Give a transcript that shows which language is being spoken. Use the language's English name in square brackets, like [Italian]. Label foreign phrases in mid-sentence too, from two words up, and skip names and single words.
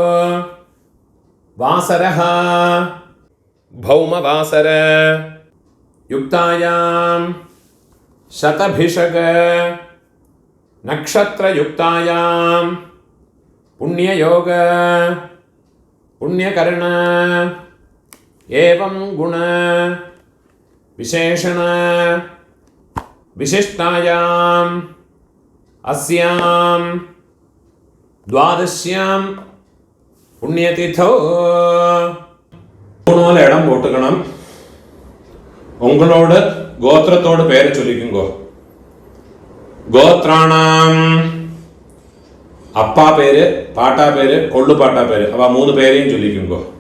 [Sanskrit] वासरः भौमवासर युक्तायां शतभिषग नक्षत्रयुक्तायां पुण्ययोग पुण्यकर्ण एवं गुण विशेषण विशिष्टायां अस्यां द्वादश्यां पुण्यतिथौ [Tamil] மூணு இடம் போட்டுக்கணும். உங்களோட கோத்திரத்தோட பேரை சொல்லிக்குங்கோ. கோத்ராணாம் அப்பா பேரு, பாட்டா பேரு, கொள்ளு பாட்டா பேரு, அவ மூணு பேரையும் சொல்லிக்குங்கோ.